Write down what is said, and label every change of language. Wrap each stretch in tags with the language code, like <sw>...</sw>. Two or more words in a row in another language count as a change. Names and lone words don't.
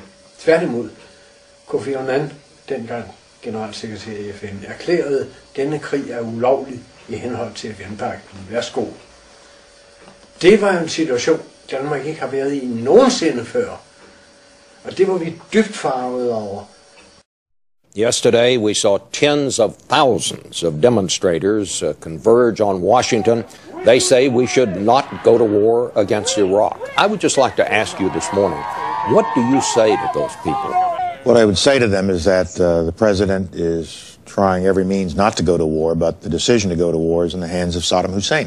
<da>Tværtimod, Kofi Annan, dengang generalsekretær i FN, erklærede, at denne krig er ulovlig i henhold til FN-pagten. Værsgo. Det var en situation, Danmark ikke har været i nogensinde før. Og det var vi dybt farvede over.</da> <en>Yesterday, we saw tens of thousands of demonstrators converge on Washington. They say we should not go to war against Iraq. I would just like to ask you this morning, what do you say to those people? What I would say to them is that the president is trying every means not to go to war, but the decision to go to war is in the hands of Saddam Hussein.</en>